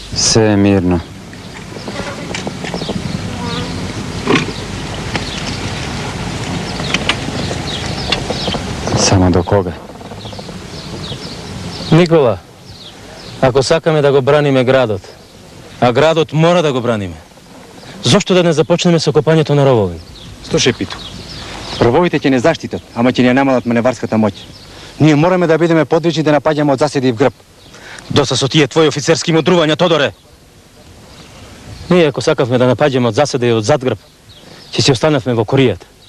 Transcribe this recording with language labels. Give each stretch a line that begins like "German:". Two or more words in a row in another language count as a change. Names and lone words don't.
Serbian: Sve je mirno. Samo do koga?
Macedonian: Nikola, ako sakаме да го браниме градот, а градот мора да го браниме, зошто да не започнеме со копањето на ровови? Слушай, Питу, рововите ќе не заштитат, ама ќе не намалат маневарската моќ. Ние мораме да бидеме подвижни да напаѓаме од заседи и в грб. Доста со тие твои офицерски мудрувања, Тодоре. Ние, ако сакавме да напаѓаме од заседа и од задгрб, ќе си останавме во коријата.